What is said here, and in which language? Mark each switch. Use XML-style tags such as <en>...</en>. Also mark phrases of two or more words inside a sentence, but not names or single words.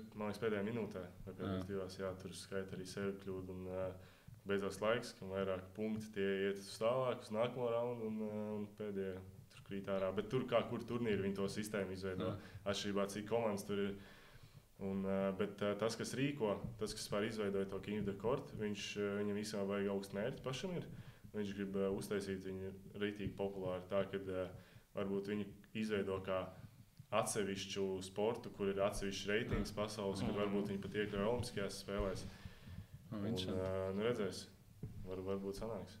<lv>Man liekas, pēdējā minūtē, vai pēdējās 2, jā, tur skaita arī sēriju kļūdu, un beidzās laiks, kam vairāk punkti, tie iet uz tālāk, uz nākamo raundu, un pēdējie tur krīt ārā. Bet tur, kā kur turnīri, viņi to sistēmu izveido, atšķirībā cik komandas tur ir. Bet tas, kas rīko, tas, kas var izveidot to King of the Court, viņam visam vajag augstu mērķi pašam ir. Viņš grib uztaisīt viņu ritīgi populāri, tā, kad varbūt viņi izveido kā atsevišķu sportu, kur ir atsevišķs reitings pasaules, kad varbūt viņi pat iekļauj olimpiskajās spēlēs. Redzēs, varbūt sanāks.</lv>